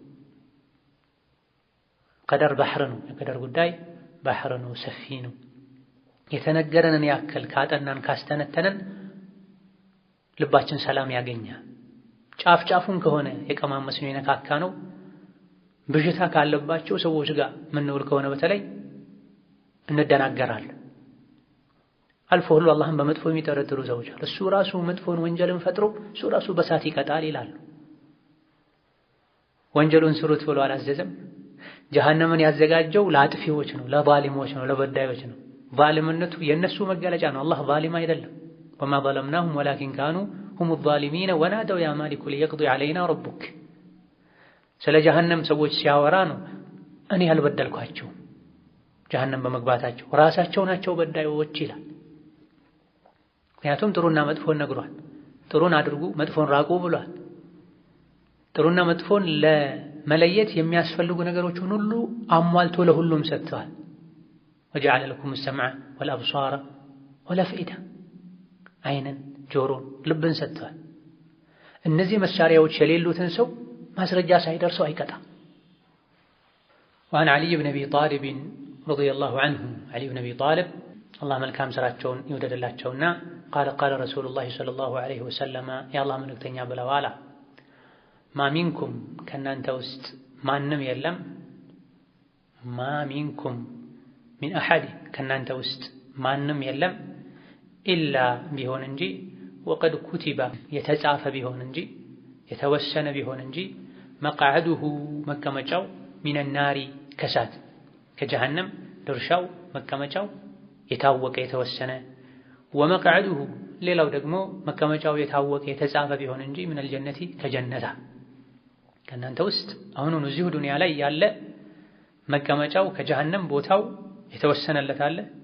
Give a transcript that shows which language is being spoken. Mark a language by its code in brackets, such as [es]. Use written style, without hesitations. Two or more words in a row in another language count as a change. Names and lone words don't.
[am] ቀደር ባህር ነው። የቀደር ጉዳይ ባህር ነው፣ ሰፊ ነው። የተነገረንን ያክል ካጠናን ካስተነተንን ልባችን ሰላም ያገኛል። ጫፍ ጫፉን ከሆነ የቀማመስነው የነካካ ነው ብዥታ ካለባቸው ሰዎች ጋር ምንውል ከሆነ በተለይ እንደናገራለን። አልፎ ሁሉ አላህን በመጥፎ የሚጠረጥሩ ሰዎች አሉ። እሱ ራሱ መጥፎን ወንጀልን ፈጥሮ እሱ ራሱ በሳት ይቀጣል ይላሉ። ወንጀሉን ስሩት ብሎ አላዘዘም። ጀሃነምን ያዘጋጀው ለአጥፊዎች ነው፣ ለዛሊሞች ነው፣ ለበዳዮች ነው። ዛሊምነቱ የነሱ መገለጫ ነው። አላህ ዛሊም አይደለም። [ar] وما ظلمناهم ولكن كانوا هم الظالمين ونادوا يا مالك ليقضي علينا ربك። [am] ስለ ጀሃነም ሰዎች ሲያወራ ነው እኔ ያልበደልኳቸው ጀሃነም በመግባታቸው ራሳቸው ናቸው በዳዮች ይላል። ምክንያቱም ጥሩና መጥፎን ነግሯል። ጥሩን አድርጉ መጥፎን ራቁ ብሏል። ጥሩና መጥፎን ለመለየት የሚያስፈልጉ ነገሮችን ሁሉ አሟልቶ ለሁሉም ሰጥቷል። [ar] وجعل لكم السمع والأبصار والأفئدة [am] አይንን ጆሮን ልብን ሰጥቷል። እነዚህ መሳሪያዎች የሌሉትን ሰው ማስረጃ ሳይደርሰው አይቀጣም። [ar] وعن علي بن أبي طالب رضي الله عنه علي بن أبي طالب الله [am] መልካም ስራቸውን ይወደድላቸውና [ar] قال قال رسول الله صلى الله عليه وسلم يا الله [am] መልእክተኛ ብለዋል [ar] ما منكم [am] ከናንተ ውስጥ ማንም የለም [ar] ما منكم من أحد [am] ከናንተ ውስጥ ማንም የለም ኢላ ቢሆን እንጂ ወቀድ ኩቲባ የተጻፈ ቢሆን እንጂ የተወሰነ ቢሆን እንጂ መቅዐዱሁ መቀመጫው [ar] من النار [am] ከሳት ከጀሃነም ድርሻው መቀመጫው የታወቀ የተወሰነ ወመቅዐዱሁ ሌላው ደግሞ መቀመጫው የታወቀ የተጻፈ ቢሆን እንጂ [ar] من الجنة [am] ከጀነታ ከእናንተ ውስጥ አሁኑን እዚሁ ዱንያ ላይ ያለ መቀመጫው ከጀሃነም ቦታው የተወሰነለት አለ።